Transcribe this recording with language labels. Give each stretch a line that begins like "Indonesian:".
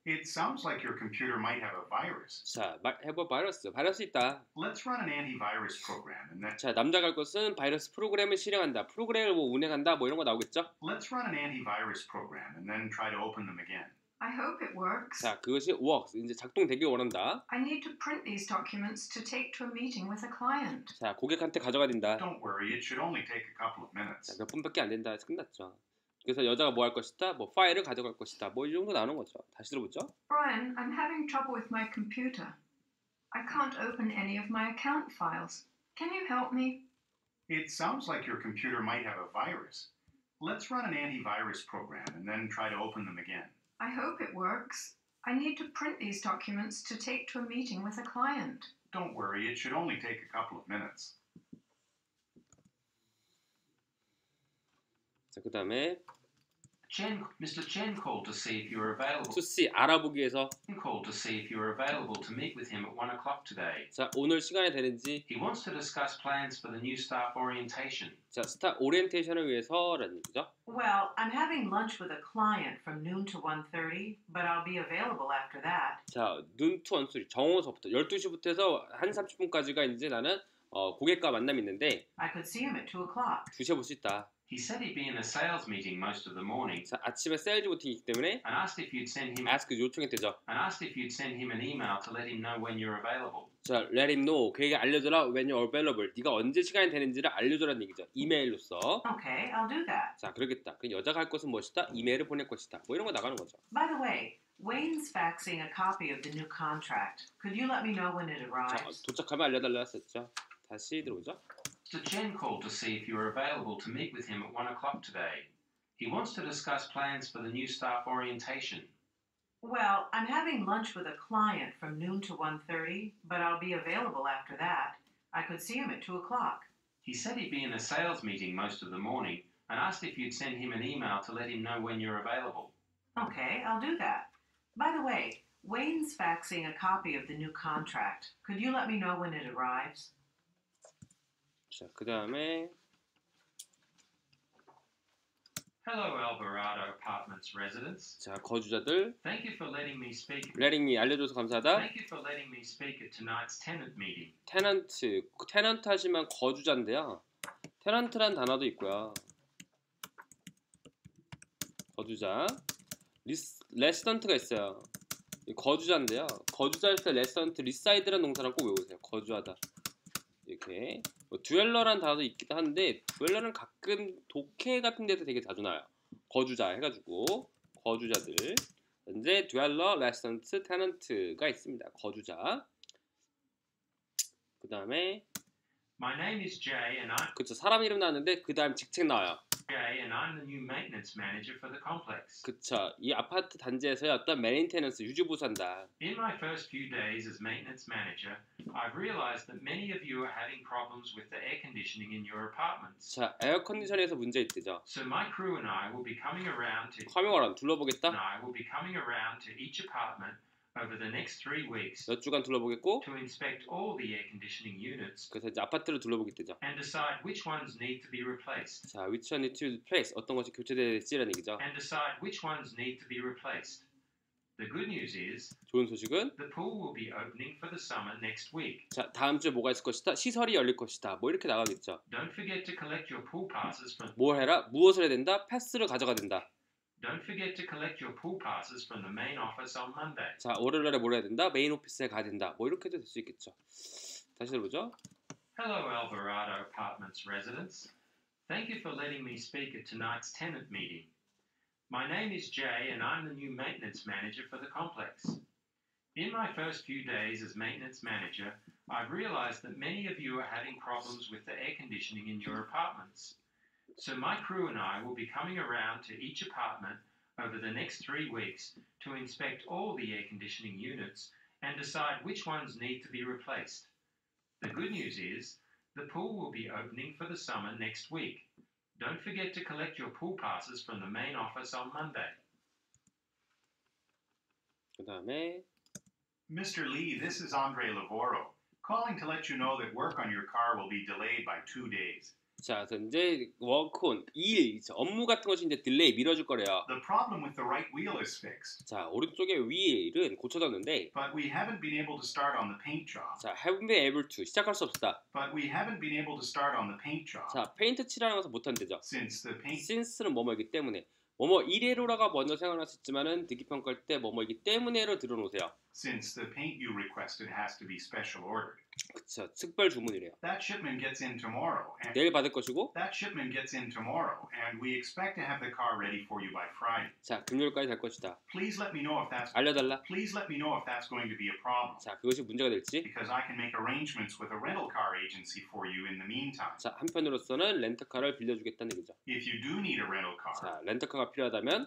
English: It sounds like your computer might have a virus.
Korean: 자,
English: have a virus.
Korean: 바이러스 있다.
English: Let's run an antivirus program and then
Korean: 자, 남자가 할 것은 바이러스 프로그램을 실행한다. 프로그램을 뭐 운행한다. 뭐 이런 거 나오겠죠?
English: let's run an antivirus program and then try to open them again. I hope it works.
Korean: 자, 그것이 works. 이제 작동되길 원한다.
English: I need to print these documents to take to a meeting with a client.
Korean: 자, 고객한테 가져가야 된다.
English: Don't worry, it should only take a couple of minutes.
Korean: 자, 몇 분밖에 안 된다 해서 끝났죠. 그래서 여자가 뭐 할 것이다? 뭐 파일을 가져갈 것이다. 뭐 이 정도 나오는 거죠. 다시 들어보죠.
English: Brian, I'm having trouble with my computer. I can't open any of my account files. Can you help me? It sounds like your computer might have a virus. Let's run an antivirus program and then try to open them again. I hope it works. I need to print these documents to take to a meeting with a client. Don't worry, it should only take a couple of minutes.
Korean: 자, 그 다음에
English: Mr. Chen called to see if you were available. to see
Korean: 알아보기에서
English: Called to see if you were available to meet with him at 1 o'clock today.
Korean: 자, 오늘 시간이 되는지
English: He wants to discuss plans for the new staff orientation.
Korean: 자, 스타 오리엔테이션을 위해서라는 얘기죠.
English: Well, I'm having lunch with a client from noon to 1:30, but I'll be available after that.
Korean: 자, 눈투 원소리 정오서부터 12시부터 해서 1, 30분까지가 이제 나는 고객과 만남이 있는데
English: I could see him at 2 o'clock.
Korean: 2시에 볼 수 있다.
English: He said he'd be in a sales meeting most of the morning
Korean: 자, 아침에 세일즈 미팅이기 때문에
English: and asked if you'd send him
Korean: 요청했대죠.
English: an email to let him know when you're available. 자, let him know.
Korean: 그에게 알려줘라
English: when you're available.
Korean: 네가 언제 시간이 되는지를 알려줘라는 얘기죠. 이메일로써.
English: Okay, I'll do that.
Korean: 자, 그러겠다. 그 여자가 할 것은 무엇이다? 이메일을 보낼 것이다. 뭐 이런 거 나가는 거죠.
English: By the way, Wayne's faxing a copy of the new contract. Could you let me know when it
Korean: 자,
English: arrives?
Korean: 도착하면 알려달라 했었죠. 다시 들어오죠.
English: Mr. Chen called to see if you were available to meet with him at 1 o'clock today. He wants to discuss plans for the new staff orientation. Well, I'm having lunch with a client from noon to 1:30, but I'll be available after that. I could see him at 2 o'clock. He said he'd be in a sales meeting most of the morning and asked if you'd send him an email to let him know when you're available. Okay, I'll do that. By the way, Wayne's faxing a copy of the new contract. Could you let me know when it arrives?
Korean: 자, 그 다음에
English: Hello, Alvarado Apartments residents.
Korean: 자, 거주자들
English: Thank you for letting me speak. letting me
Korean: 알려줘서 감사하다.
English: Thank you for letting me speak at tonight's tenant meeting.
Korean: 테넌트 하시면 거주자인데요. 테넌트란 단어도 있고요. 거주자 레시던트가 있어요. 거주자인데요. 거주자일 때 레시던트 리사이드라는 동사랑 꼭 외우세요. 거주하다. 이렇게 듀얼러라는 단어도 있기도 한데 듀얼러는 가끔 독해 같은 데서 되게 자주 나와요. 거주자 해가지고 거주자들 현재 듀얼러, 레시던트, 테넌트가 있습니다. 거주자. 그 다음에
English: My name is Jay and
Korean: 그쵸, 사람 이름 나왔는데 그 다음 직책 나와요.
English: I'm the new maintenance manager for the complex.
Korean: 그쵸, 이 아파트 단지에서의 어떤 메인테넌스 유지보수한다.
English: In my first few days as maintenance manager, I've realized that many of you are having problems with the air conditioning in your apartments.
Korean: 자, 에어컨디션에서 문제 있대죠.
English: So my crew and I will be coming around to
Korean: 화면을 둘러보겠다.
English: each apartment over the next 3 weeks
Korean: 몇 주간 둘러보겠고
English: to inspect all the air conditioning units
Korean: 그래서 이제 아파트를 둘러보겠대죠.
English: and decide which ones need to be replaced. 자, which one need to replace,
Korean: 어떤 것이 교체될지라는 얘기죠.
English: And decide which ones need to be replaced. The good news is
Korean: 좋은 소식은
English: the pool will be opening for the summer next week.
Korean: 자, 다음 주에 뭐가 있을 것이다. 시설이 열릴 것이다. 뭐 이렇게 나가겠죠.
English: Don't forget to collect your pool passes from
Korean: 뭘 해라? 무엇을 해야 된다? 패스를 가져가야 된다.
English: Don't forget to collect your pool passes from the main office on Monday.
Korean: 자, 월요일날에 뭘 해야 된다? 메인 오피스에 가야 된다. 뭐 이렇게도 될 수 있겠죠. 다시 들어보죠.
English: Hello, Alvarado Apartments residents. Thank you for letting me speak at tonight's tenant meeting. My name is Jay and I'm the new maintenance manager for the complex. In my first few days as maintenance manager, I've realized that many of you are having problems with the air conditioning in your apartments. So my crew and I will be coming around to each apartment over the next 3 weeks to inspect all the air conditioning units and decide which ones need to be replaced. The good news is the pool will be opening for the summer next week. Don't forget to collect your pool passes from the main office on Monday.
Korean: 그 다음에
English: Mr. Lee, this is Andre Lavoro, calling to let you know that work on your car will be delayed by 2 days.
Korean: 자, 그래서 이제 워크온 일 업무 같은 것이 이제 딜레이 미뤄질 거래요.
English: The problem with the right wheel is fixed,
Korean: 자, 오른쪽에 휠은 고쳐졌는데
English: but we haven't been able to start on the paint job. 자, haven't been able to
Korean: 시작할 수 없다.
English: But we haven't been able to start on the paint job
Korean: 자, 페인트 칠하는 것을 못 한대죠.
English: since the paint
Korean: since는 뭐뭐이기 때문에 뭐뭐 이래로라가 먼저 생각날 수 있지만은 듣기 평가할 때 뭐뭐이기 때문에로 들어놓으세요.
English: Since the paint you requested has to be special ordered.
Korean: 그쵸. 특별 주문이래요.
English: That shipment gets in tomorrow. And
Korean: 내일 받을 것이고
English: that shipment gets in tomorrow, and we expect to have the car ready for you by Friday.
Korean: 자 금요일까지 될 것이다.
English: Please let me know if that's
Korean: 알려달라.
English: Please let me know if that's going to be a problem,
Korean: 자 그것이 문제가 될지.
English: because I can make arrangements with a rental car agency for you in the meantime.
Korean: 자 한편으로서는 렌터카를 빌려주겠다는 얘기죠.
English: If you do need a rental car,
Korean: 자 렌터카가 필요하다면